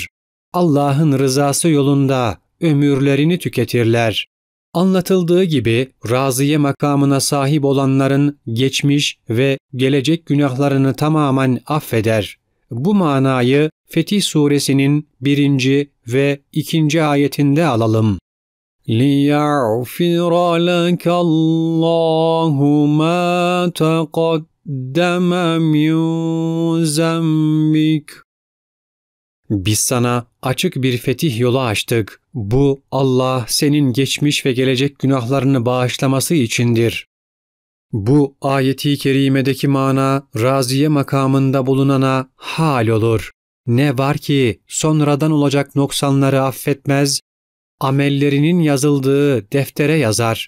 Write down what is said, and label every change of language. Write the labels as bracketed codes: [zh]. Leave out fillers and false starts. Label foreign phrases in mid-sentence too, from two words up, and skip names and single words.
[tr] Allah'ın rızası yolunda ömürlerini tüketirler. Anlatıldığı gibi raziye makamına sahip olanların geçmiş ve gelecek günahlarını tamamen affeder. Bu manayı Fetih Suresinin 1. ve 2. ayetinde alalım. [ar] لِيَغْفِرَ لَكَ اللّٰهُ مَا تَقَدَّمَ مِنْ ذَنْبِكَ. [tr] Biz sana açık bir fetih yolu açtık. Bu Allah senin geçmiş ve gelecek günahlarını bağışlaması içindir. Bu ayeti kerimedeki mana raziye makamında bulunana hal olur. Ne var ki sonradan olacak noksanları affetmez, amellerinin yazıldığı deftere yazar.